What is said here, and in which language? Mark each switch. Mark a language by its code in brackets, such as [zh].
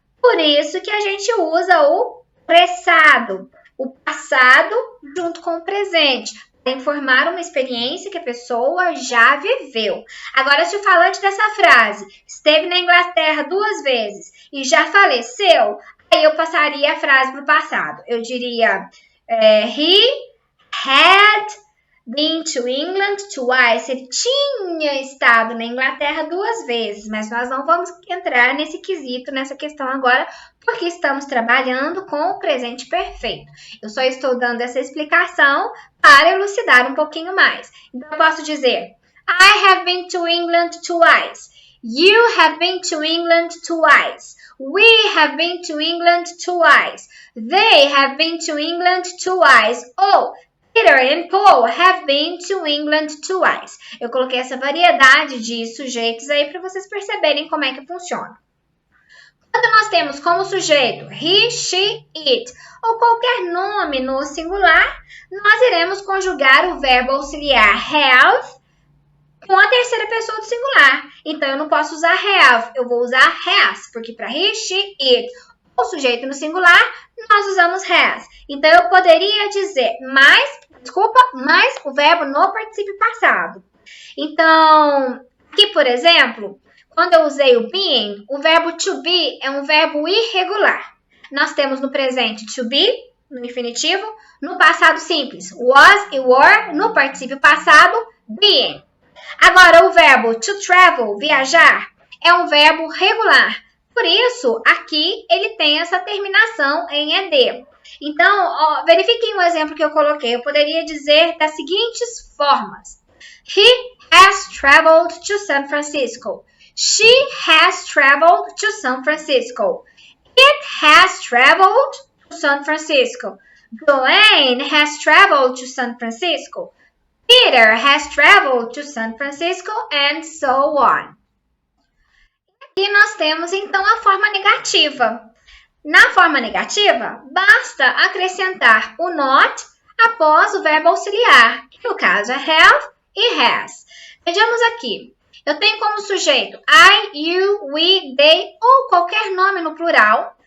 [pt] Por isso que a gente usa o pressado, o passado junto com o presente, para informar uma experiência que a pessoa já viveu. Agora, se o falante dessa frase esteve na Inglaterra 2 vezes e já faleceu, aí eu passaria a frase para o passado. Eu diria... [en] he had been to England twice. [pt] Ele tinha estado na Inglaterra 2 vezes, mas nós não vamos entrar nesse quesito, nessa questão agora, porque estamos trabalhando com o presente perfeito. Eu só estou dando essa explicação para elucidar um pouquinho mais. Então, eu posso dizer, [en] I have been to England twice. You have been to England twice. We have been to England twice. They have been to England twice. Oh, Peter and Paul have been to England twice. [pt] Eu coloquei essa variedade de sujeitos aí para vocês perceberem como é que funciona. Quando nós temos como sujeito he, she, it ou qualquer nome no singular, nós iremos conjugar o verbo auxiliar have com a terceira pessoa do singular. Então, eu não posso usar have, eu vou usar has, porque para he, she, it, o sujeito no singular, nós usamos has. Então, eu poderia dizer mais o verbo no particípio passado. Então, aqui, por exemplo, quando eu usei o being, o verbo to be é um verbo irregular. Nós temos no presente to be, no infinitivo, no passado simples, was e were, no particípio passado, being. Agora, o verbo to travel, viajar, é um verbo regular. Por isso, aqui ele tem essa terminação em ed. Então, verifiquem o exemplo que eu coloquei. Eu poderia dizer das seguintes formas. [en] He has traveled to San Francisco. She has traveled to San Francisco. It has traveled to San Francisco. Glenn has traveled to San Francisco. Peter has traveled to San Francisco, and so on. [pt] Aqui nós temos, então, a forma negativa. Na forma negativa, basta acrescentar o not após o verbo auxiliar, que no caso é have e has. Vejamos aqui. Eu tenho como sujeito I, you, we, they ou qualquer nome no plural.